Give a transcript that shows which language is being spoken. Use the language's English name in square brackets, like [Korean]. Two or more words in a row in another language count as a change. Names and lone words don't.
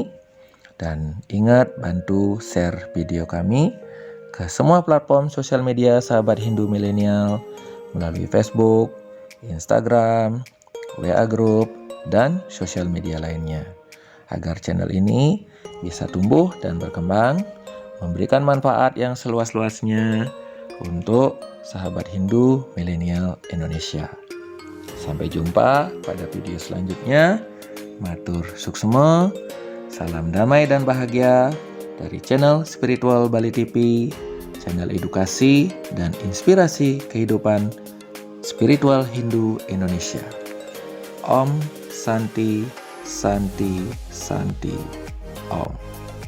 [Indonesian] Dan ingat bantu share video kami ke semua platform sosial media sahabat Hindu milenial melalui Facebook, Instagram, WA Group, dan sosial media lainnya agar channel ini bisa tumbuh dan berkembang, memberikan manfaat yang seluas-luasnya untuk sahabat Hindu milenial Indonesia. Sampai jumpa pada video selanjutnya. [Balinese] Matur suksema, [Indonesian] salam damai dan bahagia dari channel Spiritual Bali TV, channel edukasi dan inspirasi kehidupan spiritual Hindu Indonesia. [Sanskrit] Om Santi Santi Santi Om.